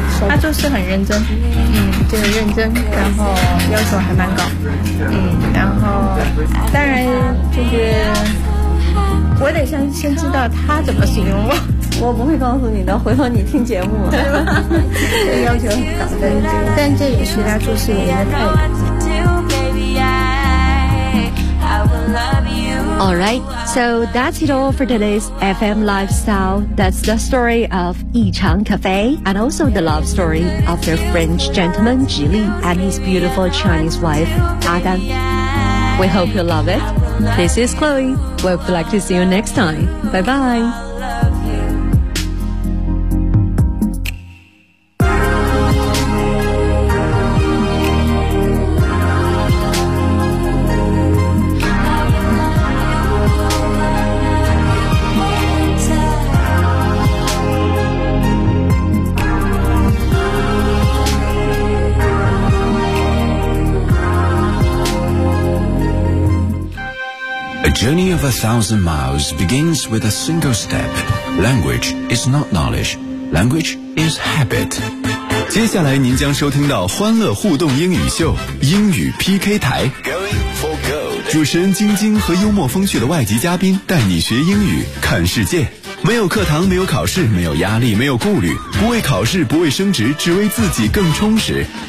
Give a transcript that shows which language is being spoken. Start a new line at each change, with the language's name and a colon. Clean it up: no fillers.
Chinese: 他做事很认真，就是认真，然后要求还蛮高，然后当然就是我得先知道他怎么形容我，我不会告诉你的，回头你听节目，对吧？要求很高，但这也是他做事原因的态度。
English: All right, so that's it all for today's FM Lifestyle. That's the story of Yichang Cafe and also the love story of the French gentleman Ji Li and his beautiful Chinese wife, Adam. We hope you love it. This is Chloe. We hope you'd like to see you next time. Bye-bye. Journey of 1,000 miles begins with a single step. Language is not knowledge. Language is habit.
Chinese: 接下来您将收听到欢乐互动英语秀英语 PK 台。
English: Going for gold.
Chinese: 主持人晶晶和幽默风趣的外籍嘉宾带你学英语看世界。没有课堂，没有考试，没有压力，没有顾虑，不为考试，不为升职，只为自己更充实。